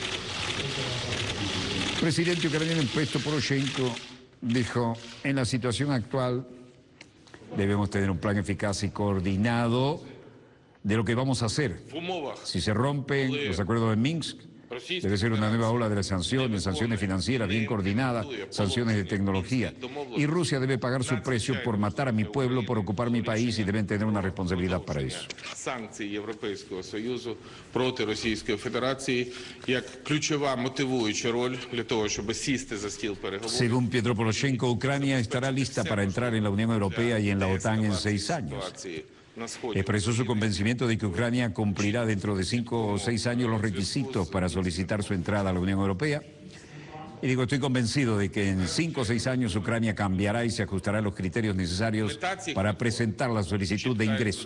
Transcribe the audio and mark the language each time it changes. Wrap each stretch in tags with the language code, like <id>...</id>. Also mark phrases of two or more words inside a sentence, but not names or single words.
<es>El presidente ucraniano Petro Poroshenko dijo: en la situación actual debemos tener un plan eficaz y coordinado de lo que vamos a hacer. Si se rompen los acuerdos de Minsk, debe ser una nueva ola de las sanciones financieras bien coordinadas, sanciones de tecnología. Y Rusia debe pagar su precio por matar a mi pueblo, por ocupar mi país, y deben tener una responsabilidad para eso.</es> <uk>Санкції Європейського Союзу проти Російської Федерації як ключова мотивуюча роль для того, щоб сісти за стіл переговорів.</uk> <es>Según Petro Poroshenko, Ucrania estará lista para entrar en la Unión Europea y en la OTAN en 6 años. Expresó su convencimiento de que Ucrania cumplirá dentro de 5 o 6 años los requisitos para solicitar su entrada a la Unión Europea. Y digo, estoy convencido de que en 5 o 6 años Ucrania cambiará y se ajustará a los criterios necesarios para presentar la solicitud de ingreso.</es>